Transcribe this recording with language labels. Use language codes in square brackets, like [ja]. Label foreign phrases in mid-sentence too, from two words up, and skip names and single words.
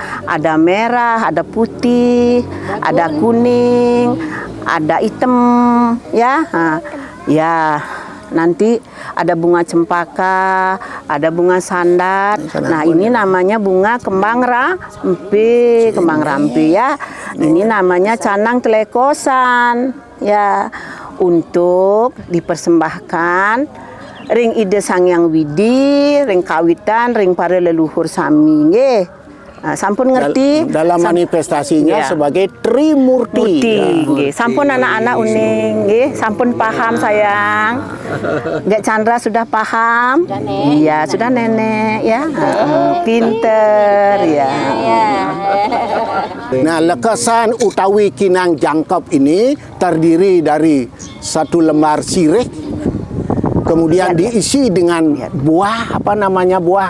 [id] Ada merah, ada putih, ada kuning, ada hitam ya. Ya. Nanti ada bunga cempaka, ada bunga sandat. Nah, ini namanya bunga kembang rampi ya. Ini namanya canang telekosan ya, untuk dipersembahkan [ban] ring ide Sangyang Widi, ring kawitan, ring para leluhur sami nggih. Sampun ngerti [id] dalam manifestasinya ya. sebagai Trimurti. [ban] Nggih. Sampun anak-anak uning nggih, sampun paham sayang. [id] Dek Chandra sudah paham? Iya, sudah nenek ya. Pinter ya. Nah, lekesan utawi Kinang Jangkep ini terdiri dari satu lembar sirih, kemudian diisi dengan buah, apa namanya buah?